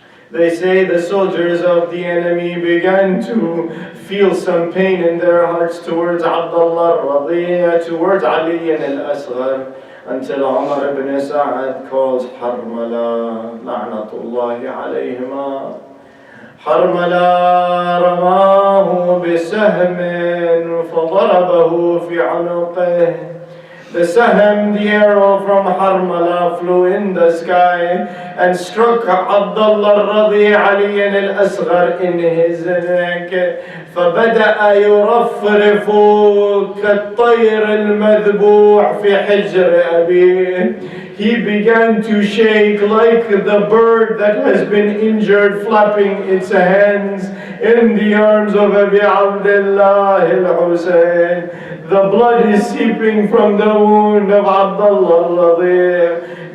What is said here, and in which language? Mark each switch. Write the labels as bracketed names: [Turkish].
[English] They say the soldiers of the enemy began to feel some pain in their hearts towards Abdullah Radi', towards Ali al-Asghar, until Umar ibn Sa'ad calls Harmala, [Arabic] la'natullahi alayhima. حرملا رماه بسهم فضربه في عنقه. [English] The sahm, the arrow from Harmala, flew in the sky and struck Abdullah Radi' Ali al-Asghar in his neck. [Arabic] فبدأ يرفرف كالطير المذبوح في حجر أبيه. [English] He began to shake like the bird that has been injured, flapping its hands in the arms of Abi Abdullah al-Hussein. The blood is seeping from the wound of Abdullah Radi'.